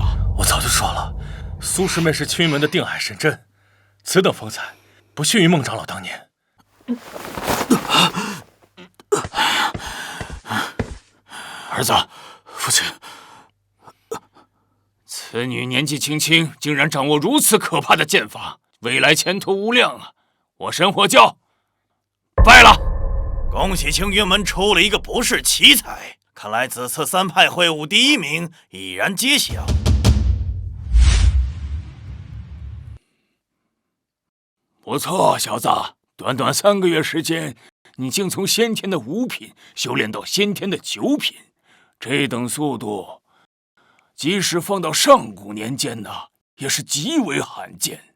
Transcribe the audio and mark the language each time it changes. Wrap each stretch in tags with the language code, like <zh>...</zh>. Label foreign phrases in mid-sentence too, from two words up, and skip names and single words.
<zh>我早就說了，蘇師妹是青雲門的定海神針，此等風采不遜於孟長老當年。兒子，父親，此女年紀輕輕，竟然掌握如此可怕的劍法，未來前途無量啊！我神火教敗了。恭喜青云门出了一个不世奇才，看来此次3派会武第1名已然揭晓。不错，小子，短短3个月时间，你竟从先天的5品修炼到先天的9品，这等速度，即使放到上古年间呢，也是极为罕见。</zh>